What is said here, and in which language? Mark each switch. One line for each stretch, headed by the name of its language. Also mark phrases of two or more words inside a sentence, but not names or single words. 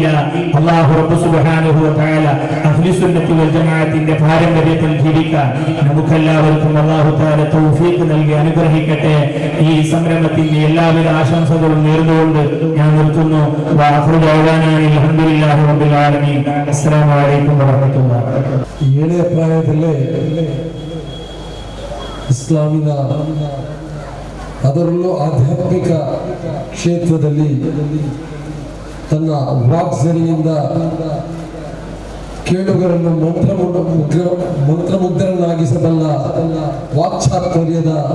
Arabic: الله رب سبحانه وتعالى أهل السنة
Malayalam: വൽ ജമാഅത്തിന്റെ പാരമ്പര്യത്തിൽ ജീവിക്കാൻ നമുക്കെല്ലാവർക്കും
Arabic: الله تعالى
Malayalam: തൗഫീഖ് നൽകി അനുഗ്രഹിക്കട്ടെ. ഈ സംരംഭത്തിന്റെ എല്ലാവിധ ആശംസകളും നേർന്നുകൊണ്ട് ഞാൻ നിർത്തുന്നു.
Arabic: وآخر دعوانا الحمد لله رب العالمين. السلام عليكم ورحمة الله.
Kannada: ಏಳೇ ಪ್ರಾಯದಲ್ಲೇ ಇಸ್ಲಾಮಿನ ಅದರಲ್ಲೂ ಆಧ್ಯಾತ್ಮಿಕ ಕ್ಷೇತ್ರದಲ್ಲಿ ತನ್ನ ವಾಗ್ಝರಿಯಿಂದ ಕೇಳುಗರನ್ನು ಮಂತ್ರಮುಗ್ಧರನ್ನಾಗಿಸಬಲ್ಲ ವಾಕ್ಚಾತುರ್ಯದ